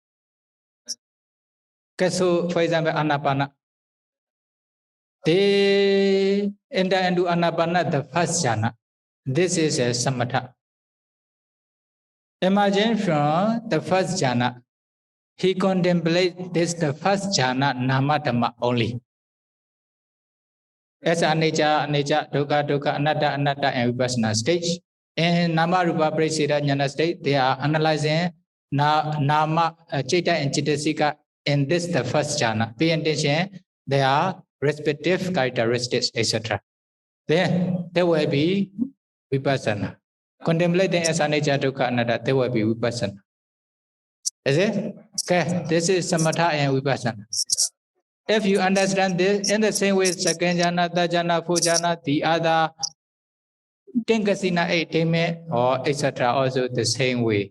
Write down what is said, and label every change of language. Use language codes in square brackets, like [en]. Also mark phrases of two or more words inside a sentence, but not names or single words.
[en] Okay, so for example, anapana. They enter into anapana, the first jhana. This is a samatha. Imagine from the first jhana, he contemplates this the first jhana, [pi] nama dhamma [en] only. [pi] As anicca, dukkha, anatta, [en] and vipassana stage. In [pi] nama rupa prasida jnana [en] state, they are analyzing nama, citta and cittasika in this the first jhana. Pay attention, they are respective characteristics, etc. Then there will be vipassana. Contemplating as [pi] anicca, dukkha, anatta, [en] there will be vipassana. Is it? Okay, this is samatha and vipassana. If you understand this in the same way, second jhana, third jhana, fourth jhana, the other Tinkasina 8 or etc. also the same way.